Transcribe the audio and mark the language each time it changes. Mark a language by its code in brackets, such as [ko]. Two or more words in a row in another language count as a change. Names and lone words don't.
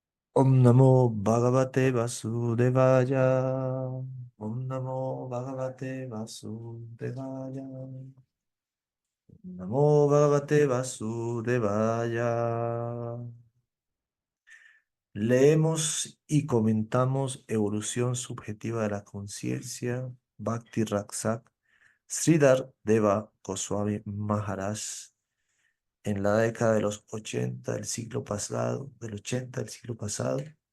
[sa] Om Namo Bhagavate Vasudevaya. Om Namo Bhagavate Vasudevaya. Namo Bhagavate Vasudevaya. [es] Leemos y comentamos Evolución Subjetiva de la Conciencia, Bhakti Raksak, Sridhar Deva Goswami Maharaj, en la década de los 80 del siglo pasado, del 80 del siglo pasado,